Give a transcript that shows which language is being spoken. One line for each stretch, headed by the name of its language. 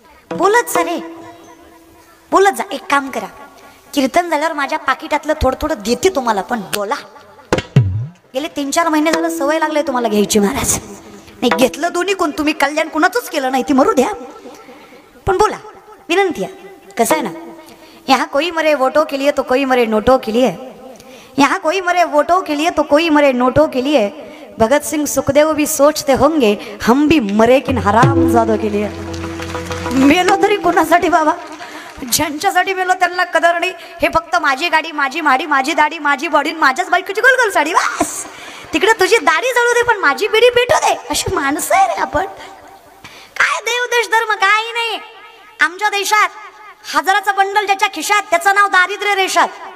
Marathi: बोलत जा रे, बोलत जा. एक काम करा, कीर्तन झाल्यावर माझ्या पाकिटातलं थोडं थोडं देते तुम्हाला, पण बोला. गेले 3-4 महिने झालं सवय लागले तुम्हाला घ्यायची महाराज. नाही घेतलं दोन्ही कोण, तुम्ही कल्याण कुणाचंच केलं नाही, ती मरू द्या, पण बोला. विनंती आहे. कसं आहे ना,
Hindi: यहाँ कोई मरे वोटों के लिए तो कोई मरे नोटों के लिए. यहाँ कोई मरे वोटों के लिए तो कोई मरे नोटों के लिए. भगत सिंह सुखदेव भी सोचते होंगे हम भी मरे किन हरामजादों के लिए.
Marathi: मेलो तरी कोणासाठी बाबा? ज्यांच्यासाठी मेलो त्यांना कदर नाही. हे फक्त माझी गाडी, माझी माडी, माझी दाढी, माझी बॉडी, माझ्याच बायकोची गोलगोल साडी. बस तिकडे तुझी दाढी जळू दे पण माझी बिडी पेटू दे. अशी माणसं आहे रे आपण. काय देव देश धर्म काही नाही. आमच्या देशात हजाराचं बंडल ज्याच्या खिशात त्याचं नाव दारिद्र्य रेषात.